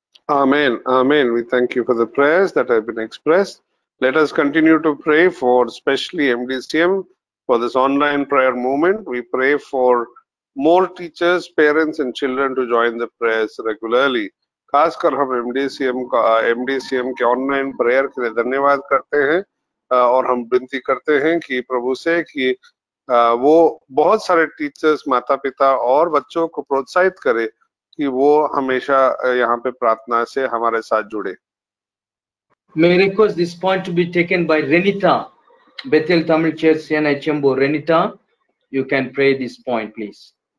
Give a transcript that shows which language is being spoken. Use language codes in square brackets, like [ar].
[en] Amen. Amen. We thank you for the prayers that have been expressed. Let us continue to pray for especially MDCM for this online prayer movement. We pray for more teachers, parents and children to join the prayers regularly. [hi] खासकर हम MDCM के online prayer के लिए धन्यवाद करते हैं और हम विनती करते हैं कि प्रभु से कि वो बहुत सारे टीचर्स, माता पिता और बच्चों को प्रोत्साहित करे कि वो हमेशा यहाँ पे प्रार्थना से हमारे साथ जुड़े. [en] May I request this point to be taken by Renita, Bethel Tamil Church, CNI Chembur. Renita, you can pray this point, please.